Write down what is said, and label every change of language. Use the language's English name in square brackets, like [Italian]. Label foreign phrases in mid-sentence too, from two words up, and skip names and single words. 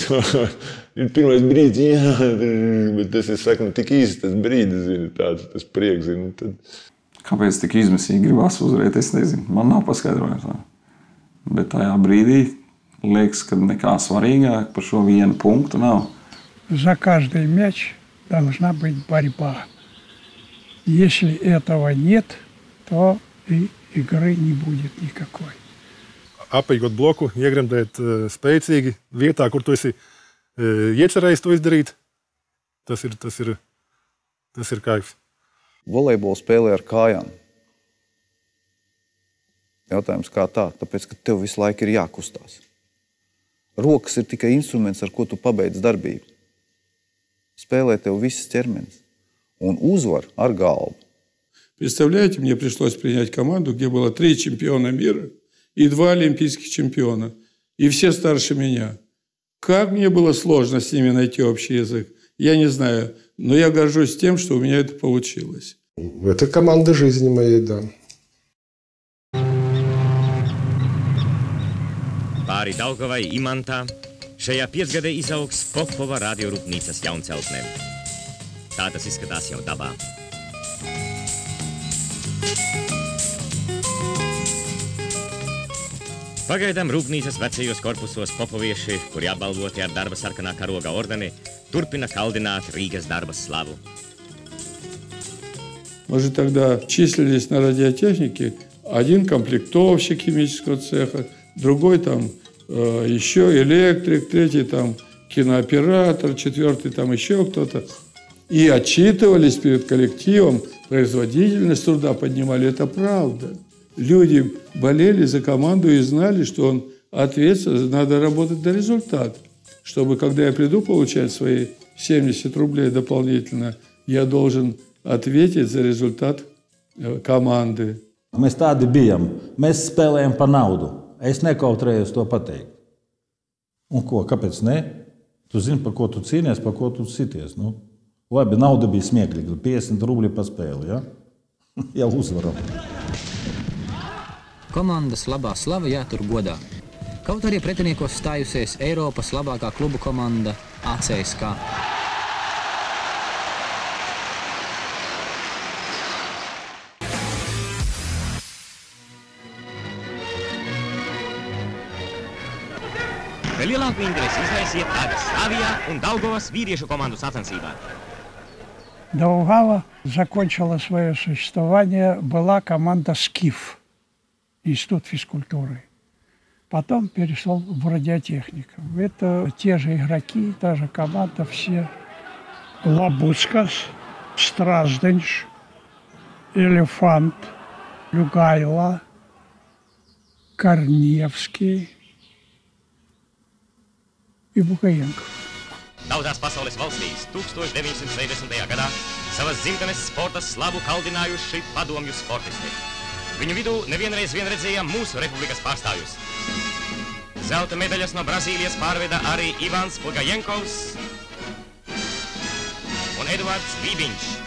[Latvian] Ir pirmais brīdis, jā, bet tas ir, saku, tik īsti tas brīdis, zini, tāds, tas prieks, zini. Tad... Kāpēc tik izmisīgi gribas uzvarēt, es nezinu. Man nav paskaidrojums. Bet tajā brīdī liekas, ka nekā svarīgāk par šo vienu punktu nav. [Russian] За каждый мяч должна быть борьба. Если этого нет, то и игры не будет никакой. [Latvian] Apējot bloku, iegremdēt spēcīgi vietā, kur tu esi iecerējis to izdarīt, tas ir kaifs. Volejbolu spēlē ar kājām. Jautājums kā tā? Tāpēc, ka tev visu laiku ir jākustās. Rokas ir tikai instruments, ar ko tu pabeidz darbību. Spēlē tev viss ķermenis. Un uzvar ar galvu. [Russian] Представляете, мне пришлось принять команду, где было 3 чемпиона мира и 2 олимпийских чемпиона. И все старше меня. Как мне было сложно с ними найти общий язык, я не знаю. Но я горжусь тем, что у меня это получилось. Это команда жизни моей, да. [Latvian] Pāri Daugavai Imantā šajā 5-gadē izaugs Popova radiorūpnīcas jaunceltne. Tā tas izskatās jau dabā. Pagaidām rūpnīcas vecajos korpusos popovieši, kuri apbalvoti ar darba sarkanā karoga ordeni, turpina kaldināt Rīgas darba slavu. [Russian] Мы же тогда числились на радиотехнике. Один комплектовщик химического цеха, другой там еще электрик, третий там кинооператор, четвертый там еще кто-то. И отчитывались перед коллективом, производительность труда поднимали. Это правда. Люди болели за команду и знали, что он ответственен, надо работать до результата. Чтобы, когда я приду получать свои 70 рублей дополнительно, я должен ответить за результат команды. [Latvian] Mēs tādi bijām. Mēs spēlējām par naudu. Es nekautrējos to pateikt. Un ko, kāpēc ne? Tu zini, par ko tu cīnies, par ko tu sities. Nu, labi, nauda bija smieklīga. 50 rubļi pa spēli, ja? Jau uzvaram. Komandas labā slava jātur godā. Kaut arī pretiniekos stājusies Eiropas labākā klubu komanda ACSK. Vēl lielāku interesi izraisiet tagad Slavijā un Daugavas vīriešu komandu sacensībā. [Russian] Даугава закончила свое существование, была команда «Скиф», Институт физкультуры. Потом перешел в радиотехнику. Это те же игроки, та же команда, все. Лабуцкас, Стражденш, Элефант, Люгайла, Корневский и Букаенко. [Latvian] Daudzās pasaules valstīs 1960. gadā savas dzimtenes sporta slavu kaldinājuši padomju sportisti. Viņu vidū nevienreiz redzējām mūsu republikas pārstāvjus. Zelta medaļas no Brazīlijas pārveda arī Ivans Bugajenkovs un Eduards Vībiņš.